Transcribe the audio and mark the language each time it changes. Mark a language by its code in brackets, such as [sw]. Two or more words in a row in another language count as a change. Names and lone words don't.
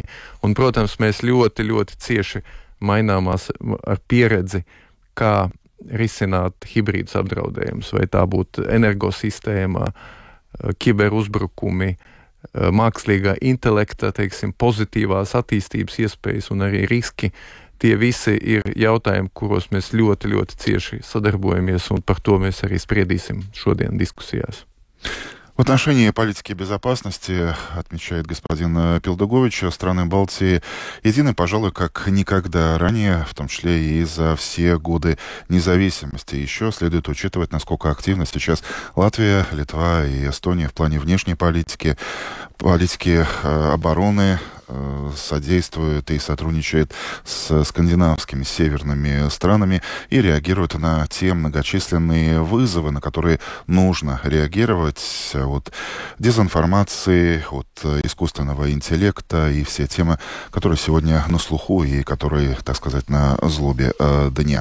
[lv] Un, protams, mēs ļoti, ļoti cieši maināmās ar pieredzi, kā risināt hibrīdus apdraudējumus, vai tā būtu energosistēma, kiberuzbrukumi, mākslīgā intelekta, teiksim, pozitīvās attīstības iespējas un arī riski. Tie visi ir jautājumi, kuros mēs ļoti, ļoti cieši sadarbojamies, un par to mēs arī spriedīsim šodien diskusijās. [ru] В отношении политики безопасности, отмечает господин Пилдугович, страны Балтии едины, пожалуй, как никогда ранее, в том числе и за все годы независимости. Еще следует учитывать, насколько активно сейчас Латвия, Литва и Эстония в плане внешней политики обороны содействует и сотрудничает с скандинавскими северными странами и реагирует на те многочисленные вызовы, на которые нужно реагировать, от дезинформации, от искусственного интеллекта и все темы, которые сегодня на слуху и которые, так сказать, на злобе дня.